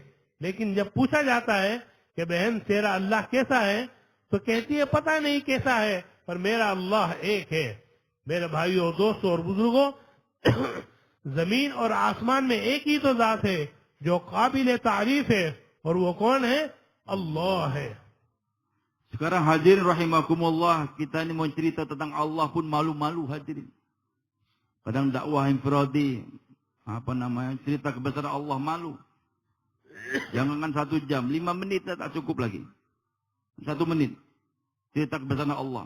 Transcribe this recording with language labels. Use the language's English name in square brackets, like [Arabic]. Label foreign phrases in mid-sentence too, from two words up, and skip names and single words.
[Hindi] लेकिन जब पूछा जाता है कि बहन तेरा अल्लाह कैसा है, तो कहती है पता नहीं कैसा है, पर मेरा अल्लाह एक है। मेरे भाइयों, दोस्तों और बुजुर्गों, जमीन और आसमान में एक ही तो जात है जो काबिल तारीफ है, और वो कौन है? अल्लाह है। [Indonesian] Sekarang hadirin rahimakumullah, kita ini mau cerita tentang Allah pun malu-malu hadirin. Kadang dakwah infiradi, cerita kebesaran Allah malu. Jangankan 1 jam, 5 menit tak cukup lagi. 1 menit cerita kebesaran Allah.